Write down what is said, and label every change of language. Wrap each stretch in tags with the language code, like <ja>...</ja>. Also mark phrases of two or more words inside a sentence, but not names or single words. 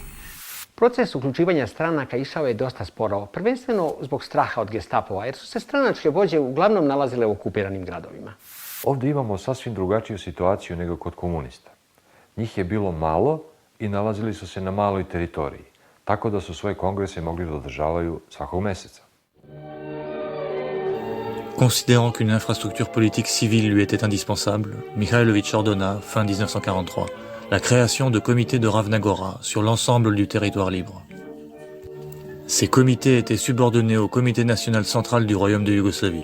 <sr>Proces uključivanja stranaka išao je dosta sporo, prvenstveno zbog straha od Gestapova, jer su se stranačke vođe uglavnom nalazile u okupiranim gradovima. Ovdje imamo sasvim drugačiju situaciju nego kod komunista. Njih je bilo malo i nalazili su se na maloj teritoriji, tako da su svoje kongrese mogli da održavaju svakog meseca.</sr> <fr>Considérant qu'une infrastructure politique civile lui était indispensable, Mihajlović ordonna, fin 1943, la création de comités de Ravna Gora sur l'ensemble du territoire libre. Ces comités étaient subordonnés au Comité national central du royaume de Yougoslavie.</fr>